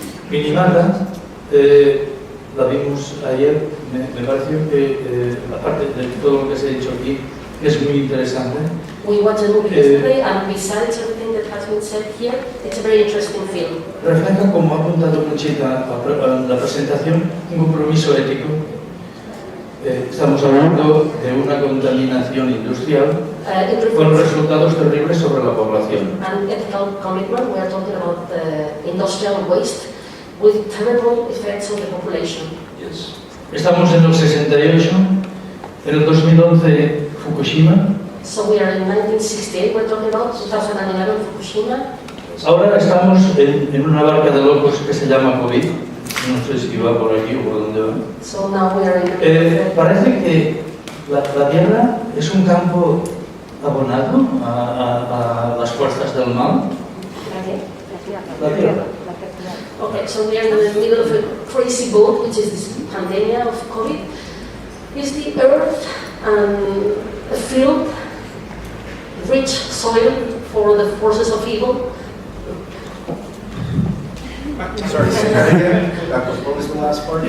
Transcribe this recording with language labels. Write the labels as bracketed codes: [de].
[es] Minamata, la vimos ayer, me pareció que, aparte de todo lo que se ha dicho aquí, es muy interesante. [en] We watched the movie yesterday, and besides everything that has been said here, it's a very interesting film. [es] Refleja, como ha apuntado Conchita a la presentación, un compromiso ético. Estamos hablando de una contaminación industrial con resultados terribles sobre la población. [en] An ethical commitment, we are talking about industrial waste with terrible effects on the population. Yes. [es] Estamos en el 68, en el 2011 Fukushima. [en] So we are in 1968, we're talking about 2011 Fukushima. [es] Ahora estamos en una barca de locos que se llama COVID. No sé si va por aquí o por dónde va. [en] So now we are in [es] parece que la Tierra es un campo abonado a las fuerzas del mal. La Tierra. [en] Okay, so we are in the middle of a crazy boat, which is this pandemic of COVID. Is the earth a field, rich soil for the forces of evil? Sorry, say that again. What was the last part?